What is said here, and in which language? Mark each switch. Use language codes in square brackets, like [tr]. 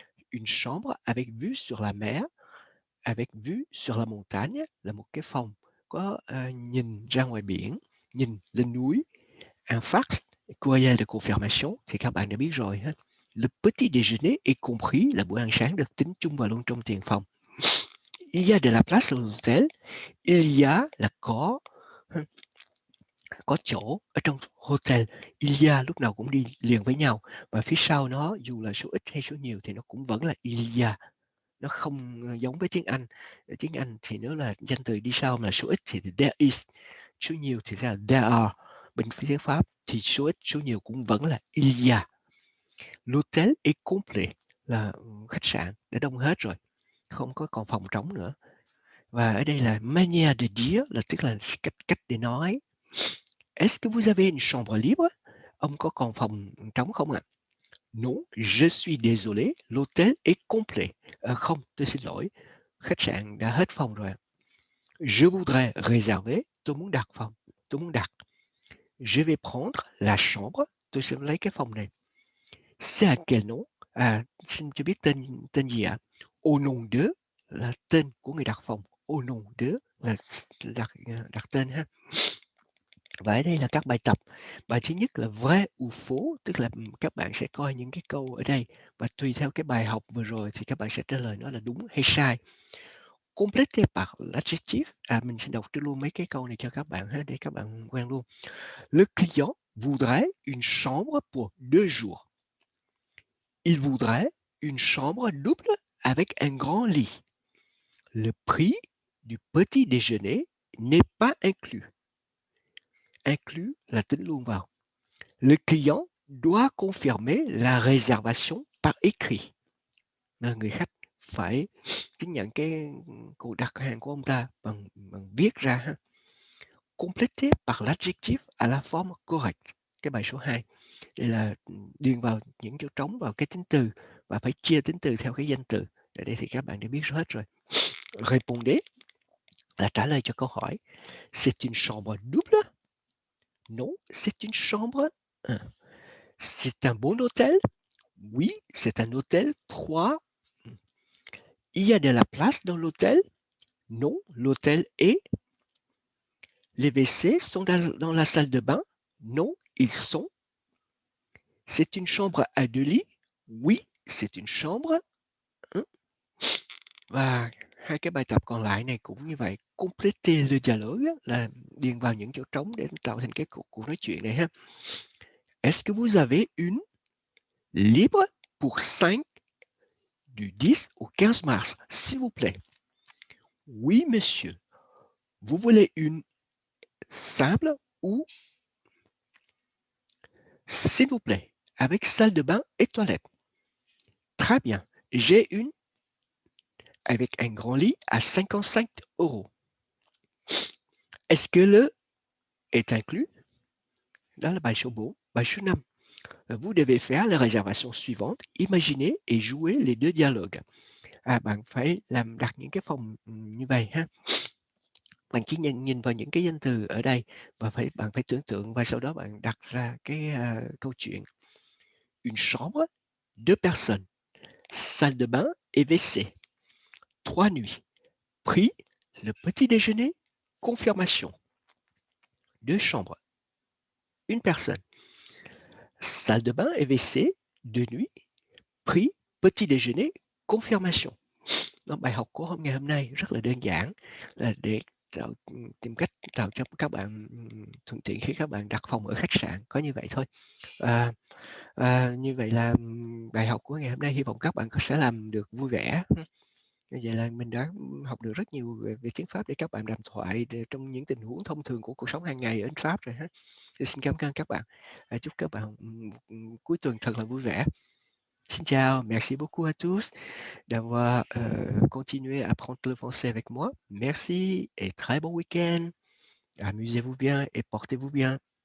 [fr] Une chambre avec vue sur la mer, avec vue sur la montagne [vi] là một cái phòng có nhìn ra ngoài biển, nhìn lên núi. [fr] Un fax, courriel de confirmation [vi] thì các bạn đã biết rồi ha. [fr] Le petit déjeuner est compris [vi] là bữa ăn sáng được tính chung vào luôn trong tiền phòng. [fr] Il y a de la place dans l'hôtel, il y a [vi] là có có chỗ ở trong hotel, il y a lúc nào cũng đi liền với nhau, và phía sau nó dù là số ít hay số nhiều thì nó cũng vẫn là il y a, nó không, giống với tiếng Anh. Ở tiếng Anh thì nếu là danh từ đi sau mà là số ít thì [en] there is, [vi] số nhiều thì sẽ là [en] there are. [vi] Bên phía tiếng Pháp thì số ít, số nhiều cũng vẫn là il y a. [fr] L'hôtel est complet [vi] là, khách sạn đã đông hết rồi, không có còn phòng trống nữa. Và ở đây là [fr] manière de dire [vi] là tức là cách để nói. [fr] Est-ce que vous avez une chambre libre? [vi] Ông có còn phòng trống không ạ? [fr] Non, je suis désolé, l'hôtel est complet. [vi] Không, tôi xin lỗi, khách sạn đã hết phòng rồi ạ. [fr] Je voudrais réserver, [vi] tôi muốn đặt phòng, tôi muốn đặt. [fr] Je vais prendre la chambre, [vi] tôi sẽ lấy cái phòng này. [fr] C'est à quel nom? [vi] Xin cho biết tên gì ạ? [fr] Au nom de [vi] là tên của người đặt phòng. [fr] Au nom de [vi] là đặt tên ha. Và ở đây là các bài tập. Bài thứ nhất là [fr] vrai ou faux, [vi] tức là các bạn sẽ coi những cái câu ở đây và tùy theo cái bài học vừa rồi thì các bạn sẽ trả lời nó là đúng hay sai. [fr] Complété par l'adjectif. [vi] Mình xin đọc trước luôn mấy cái câu này cho các bạn ha, để các bạn quen luôn. [fr] Le client voudrait une chambre pour 2 jours. Il voudrait une chambre double avec un grand lit. Le prix du petit déjeuner n'est pas inclus. Inclus [vi] là tính luôn vào. [fr] Le client doit confirmer la réservation par écrit. [vi] Người khách phải chứng nhận cái cuộc đặt hàng của ông ta bằng viết ra ha. [fr] Complété par l'adjectif à la forme correcte. [vi] Cái bài số 2. Đây là điền vào những chỗ trống vào cái tính từ và phải chia tính từ theo cái danh từ. Ở đây thì các bạn đã biết hết rồi. [fr] Répondez [vi] là trả lời cho câu hỏi. [fr] C'est une chambre double? Non, c'est une chambre. C'est un bon hôtel? Oui, c'est un hôtel 3. Il y a de la place dans l'hôtel? Non, l'hôtel est. Les WC sont dans la salle de bain? Non, ils sont. C'est une chambre à 2 lits? Oui, c'est une chambre. [vi] Và hai cái bài tập còn lại này cũng như vậy. [fr] Compléter le dialogue [vi] là điền vào những chỗ trống để tạo thành cái cuộc nói chuyện này ha. [fr] Est-ce que vous avez une libre pour 5 du 10 au 15 mars, s'il vous plaît? Oui, monsieur. Vous voulez une simple ou s'il vous plaît, avec salle de bain et toilette? Très bien. J'ai une avec un grand lit à 55 €. Est-ce que le est inclus? [vi] Đó là bài số 4. Bài số 5. [fr] Vous devez faire les réservations suivantes, imaginer et jouer les 2 dialogues. [vi] Bạn phải đặt những cái phòng như vậy ha. Bạn chỉ nhìn vào những cái danh từ ở đây và bạn phải tưởng tượng và sau đó bạn đặt ra cái câu chuyện. [fr] Une chambre, 2 personnes, salle de bain et WC, 3 nuits. Prix, le petit déjeuner, confirmation. 2 chambres, 1 personne, salle de bain et WC, 2 nuits. Prix, petit déjeuner, confirmation. [vi] Bài học của ngày hôm nay rất là đơn giản, là để tìm cách tạo cho các bạn thuận tiện khi các bạn đặt phòng ở khách sạn, có như vậy thôi. Như vậy là bài học của ngày hôm nay hy vọng các bạn sẽ làm được vui vẻ. Như vậy là mình đã học được rất nhiều về tiếng Pháp để các bạn đàm thoại trong những tình huống thông thường của cuộc sống hàng ngày ở Pháp rồi ha. Xin cảm ơn các bạn. Chúc các bạn cuối tuần thật là vui vẻ. Xin chào, [fr] merci beaucoup à tous d'avoir continué à apprendre le français avec moi. Merci et très bon week-end. Amusez-vous bien et portez-vous bien.